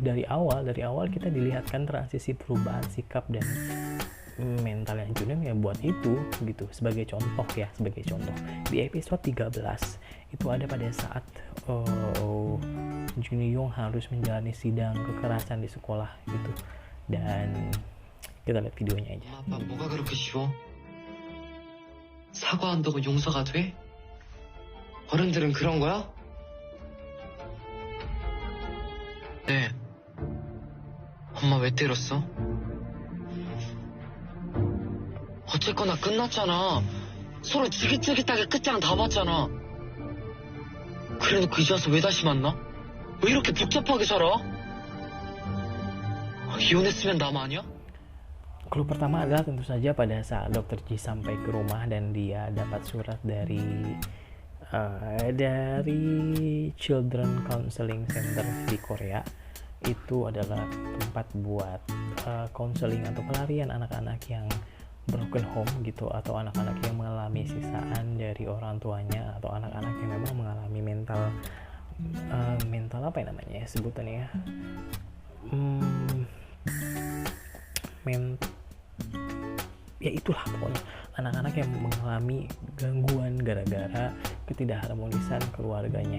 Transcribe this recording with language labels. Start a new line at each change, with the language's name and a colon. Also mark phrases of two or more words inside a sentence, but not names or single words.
Indonesian: Dari awal kita dilihatkan transisi perubahan sikap dan mental yang Junyoung ya buat itu gitu, sebagai contoh di episode 13 itu ada pada saat Junyoung harus menjalani sidang kekerasan di sekolah gitu, dan kita lihat videonya aja.
Korean: 아빠 뭐가 그렇게 쉬워? 사과한다고 용서가 돼? 어른들은 그런 거야? 네. 엄마 왜 때렸어? 어쨌거나 끝났잖아. 서로 지긋지긋하게 끝장 다 봤잖아. 그래놓고 이제 와서 왜 다시 만나? 왜 이렇게 복잡하게 살아? 이혼했으면 남 아니야?
Indonesian: Clue pertama adalah tentu saja pada saat Dr. Ji sampai ke rumah dan dia dapat surat dari Children Counseling Center di Korea. Itu adalah tempat buat counseling atau pelarian anak-anak yang
English: broken home
Indonesian: gitu, atau anak-anak yang mengalami sisaan dari orang tuanya, atau anak-anak yang memang mengalami mental apa ya namanya sebutannya ya, ya itulah pokoknya anak-anak yang mengalami gangguan gara-gara ketidakharmonisan keluarganya.